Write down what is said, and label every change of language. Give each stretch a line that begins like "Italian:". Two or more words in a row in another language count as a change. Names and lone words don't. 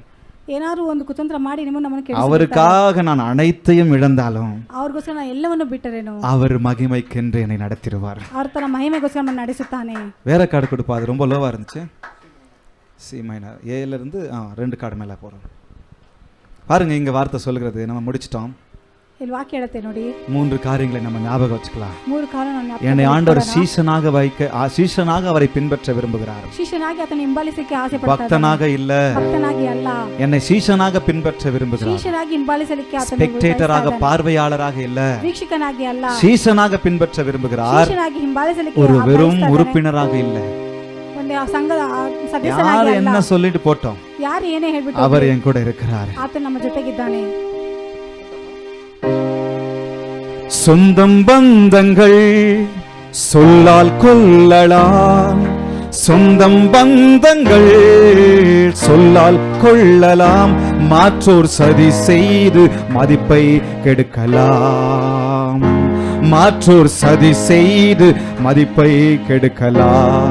Kannada: ಏನಾದ್ರು ಒಂದು ಕುತಂತ್ರ ಮಾಡಿ ನಿಮ್ಮನ್ನು ನಮ್ಮನ್ನು ಕೆಡಿಸಿ
Tamil: அவருக்காக நான் அனைத்தையும் இழந்தாலும்
Kannada: ಅವ್ರಿಗೋಸ್ಕರ ನಾನು ಎಲ್ಲವನ್ನು ಬಿಟ್ಟರೇನು
Tamil: அவர் மகிமைக்கென்று என்னை நடத்திடுவார்.
Kannada: ಅವ್ರ ತನ್ನ ಮಹಿಮೆಗೋಸ್ಕರ ನಮ್ಮನ್ನು ನಡೆಸುತ್ತಾನೆ.
Tamil: வேற கார்டு கொடுப்பா, அது ரொம்ப லோவா இருந்துச்சு.
English: C minor
Tamil: ஏல இருந்து 2 கார்டு மேலே போகிறோம். பாருங்க, இங்க வார்த்தை சொல்லுகிறது, நம்ம முடிச்சிட்டோம்.
Kannada: ಇಲ್ಲಿ ವಾಕ್ಯ ಹೇಳುತ್ತೆ ನೋಡಿ,
Tamil: 3 காரியங்களை நம்ம ஞாபகம் வச்சுக்கலாம். 3 காரணம் என்னை ஆண்டவர் சீஷனாக அவரை பின்பற்ற விரும்புகிறார்.
Kannada: ಶಿಷ್ಯನಾಗಿ ಆತನ ಹಿಂಬಾಲಿಸಲಿಕ್ಕೆ ಆಸೆ ಪಡ್ತಾನೆ.
Tamil: பக்தனாக இல்ல,
Kannada: ಭಕ್ತನಾಗಿ ಅಲ್ಲ,
Tamil: என்னை சீஷனாக பின்பற்ற விரும்புகிறார்.
Kannada: ಶಿಷ್ಯನಾಗಿ ಹಿಂಬಾಲಿಸಲಿಕ್ಕೆ ಆತನ
Tamil: ஸ்பெக்டேட்டராக பார்வையாளராக இல்ல,
Kannada: ವೀಕ್ಷಕನಾಗಿ ಅಲ್ಲ,
Tamil: சீஷனாக பின்பற்ற விரும்புகிறார்.
Kannada: ಶಿಷ್ಯನಾಗಿ ಹಿಂಬಾಲಿಸಲಿಕ್ಕೆ
Tamil: ஒரு வெறும் உறுப்பினராக இல்ல.
Kannada: ಒಂದು ಸಂಘದ ಸದಸ್ಯನಾಗಿ
Tamil: யார்
Kannada: ಅಲ್ಲ.
Tamil: என்ன சொல்லிட்டு போட்டோம்,
Kannada: ಯಾರು ಏನೇ ಹೇಳ್ಬಿಟ್ಟು
Tamil: அவர் என் கூட இருக்கிறார்.
Kannada: ಆತನ ನಮ್ಮ ಜೊತೆಗಿದ್ದಾನೆ.
Tamil: சொந்தம் பந்தங்கள் சொல்லால் கொள்ளலாம், சொந்தம் பந்தங்கள் சொல்லால் கொள்ளலாம், மாற்றோர் சதி செய்து மதிப்பை கெடுக்கலாம், மாற்றோர் சதி செய்து மதிப்பை கெடுக்கலாம்.